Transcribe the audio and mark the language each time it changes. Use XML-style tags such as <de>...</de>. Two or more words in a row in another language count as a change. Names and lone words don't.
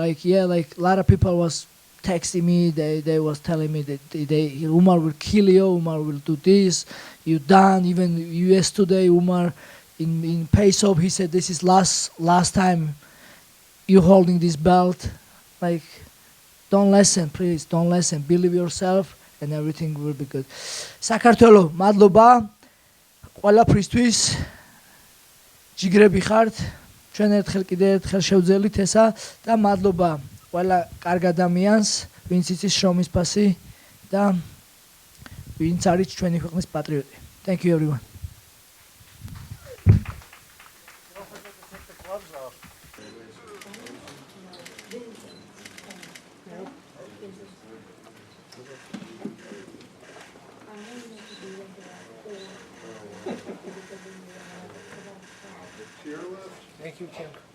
<en>Like a lot of people was texting me. They was telling me that Umar will kill you. Umar will do this. You done. Even US today, Umar in Pace-Off, he said this is last time you holding this belt. Like, don't listen, please. Don't listen. Believe yourself, and everything will be good.</en> <ka>Საქართველო, მადლობა. ყველაფრისთვის ჯიგრები ხართ, ჩვენ ერთხელ კიდე ერთხელ შევძელით ესა და მადლობა ყველა კარგ ადამიანს, ვინც იცის შრომის ფასი და ვინც არის ჩვენი ქვეყნის პატრიოტი.</ka> <en>Thank you everyone. Thank you, Kim.</en>